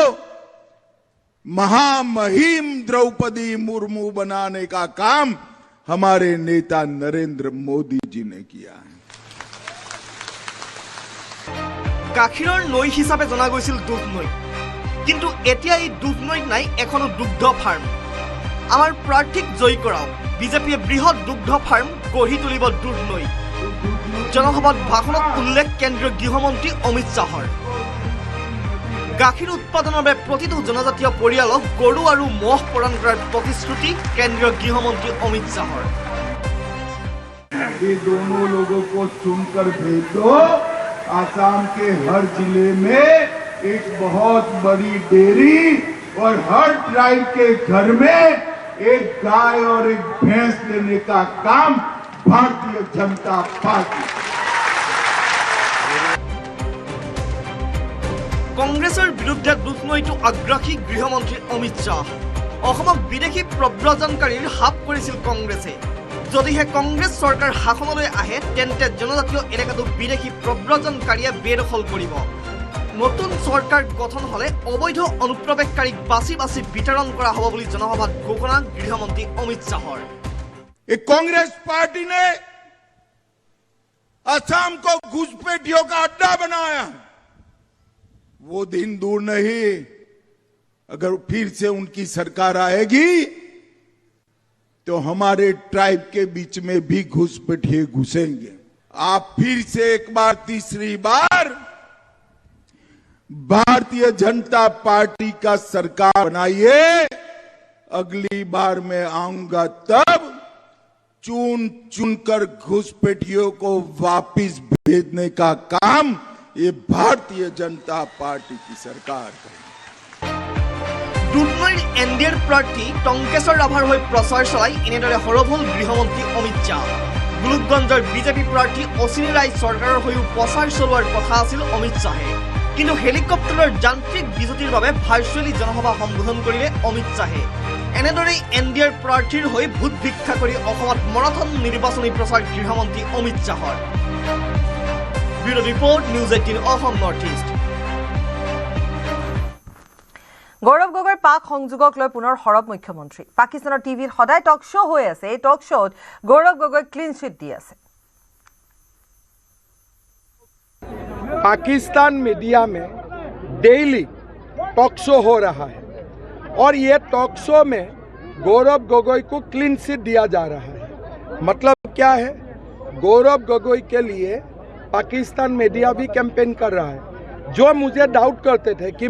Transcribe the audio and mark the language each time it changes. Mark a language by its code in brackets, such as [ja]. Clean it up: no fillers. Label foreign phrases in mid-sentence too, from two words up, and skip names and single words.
[hi] महामहिम द्रौपदी मुर्मू बनाने का काम हमारे नेता नरेंद्र मोदी जी ने किया है [as] গাখীৰৰ নৈ হিচাপে জনা গৈছিল দুধনৈ কিন্তু এতিয়া এই দুধনৈত নাই এখনো দুগ্ধ ফাৰ্ম আমাৰ প্ৰাৰ্থীক জয় কৰাও বিজেপিয়ে বৃহৎ দুগ্ধ ফাৰ্ম গঢ়ি তুলিব দুধনৈ জনসভাত ভাষণত উল্লেখ কেন্দ্ৰীয় গৃহমন্ত্ৰী অমিত শাহৰ গাখীৰ উৎপাদনৰ বাবে প্ৰতিটো জনজাতীয় পৰিয়ালক গৰু আৰু মহ প্ৰদান কৰাৰ প্ৰতিশ্ৰুতি কেন্দ্ৰীয় গৃহমন্ত্ৰী অমিত শাহৰ [hi] ये दोनों लोगों को चुनकर भेज दो आसाम के हर जिले में एक बहुत बड़ी डेयरी और हर ट्राइब के घर में एक गाय और एक भैंस लेने का काम भारतीय जनता पार्टी [as] কংগ্ৰেছৰ বিৰুদ্ধে দুধনৈতো আগ্ৰাসী গৃহমন্ত্ৰী অমিত শাহ অসমক বিদেশী প্ৰব্ৰজনকাৰীৰ হাত কৰিছিল কংগ্ৰেছে যদিহে কংগ্ৰেছ চৰকাৰ শাসনলৈ আহে তেন্তে জনজাতীয় এলেকাটো বিদেশী প্ৰব্ৰজনকাৰীয়ে বেদখল কৰিব নতুন চৰকাৰ গঠন হলে অবৈধ অনুপ্ৰৱেশকাৰীক বাছি বাছি বিতৰণ কৰা হ'ব বুলি জনসভাত ঘোষণা গৃহমন্ত্ৰী অমিত শাহৰ [hi] कांग्रेस पार्टी ने असम को घुसपैठियों का अड्डा बनाया वो दिन दूर नहीं अगर फिर से उनकी सरकार आएगी तो हमारे ट्राइब के बीच में भी घुसपैठिए घुसेंगे आप फिर से एक बार तीसरी बार भारतीय जनता पार्टी का सरकार बनाइए अगली बार मैं आऊंगा तब चुन चुनकर घुसपैठियों को वापिस भेजने का काम ये भारतीय जनता पार्टी की सरकार करेगी [as] দুধনৈৰ এনডিএৰ প্ৰাৰ্থী টংকেশ্বৰ ৰাভাৰ হৈ প্ৰচাৰ চলাই এনেদৰে সৰব হ'ল গৃহমন্ত্ৰী অমিত শাহ গুলুকগঞ্জৰ বিজেপি প্ৰাৰ্থী অশ্বিনী ৰায় চৰকাৰৰ হৈও প্ৰচাৰ চলোৱাৰ কথা আছিল অমিত শাহে কিন্তু হেলিকপ্টাৰৰ যান্ত্ৰিক বিজুতিৰ বাবে ভাৰ্চুৱেলি জনসভা সম্বোধন কৰিলে অমিত শাহে এনেদৰে এনডিএৰ প্ৰাৰ্থীৰ হৈ ভোট ভিক্ষা কৰি অসমত মাৰাথন নিৰ্বাচনী প্ৰচাৰ গৃহমন্ত্ৰী অমিত শাহৰ [en] bureau report [as] নিউজ 18 অসম নৰ্থ ইষ্ট গৌৰৱ গগৈৰ পাক সংযোগক লৈ পুনৰ সৰব মুখ্যমন্ত্ৰী পাকিস্তানৰ টিভিত সদায় [en] talk show' [as] হৈ আছে এই [en] talk show-ত [as] গৌৰৱ গগৈ [en] clean chit [as] দি আছে [hi] पाकिस्तान मीडिया में [en] daily talk show [hi] हो रहा है और ये [en] talk show [hi] में गौरव गोगोई को [en] clean chit [hi] दिया जा रहा है मतलब क्या है गौरव गोगोई के लिए पाकिस्तान मीडिया भी कैंपेन कर रहा है जो मुझे डाउट करते थे कि